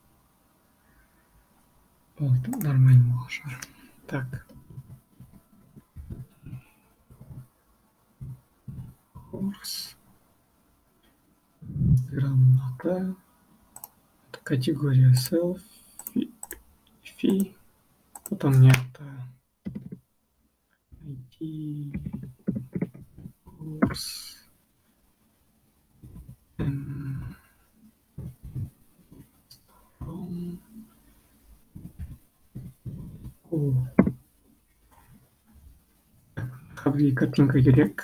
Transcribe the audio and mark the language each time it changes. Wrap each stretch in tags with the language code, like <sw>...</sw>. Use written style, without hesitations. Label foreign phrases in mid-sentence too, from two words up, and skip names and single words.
<ru>Вот, нормально было шығар. Так. Курс.</ru> <kk>Инстаграм аты.</kk> <ru>Это категория селфи. Потом мне это IT курс.</ru> <kk>Бізге картинка керек.</kk>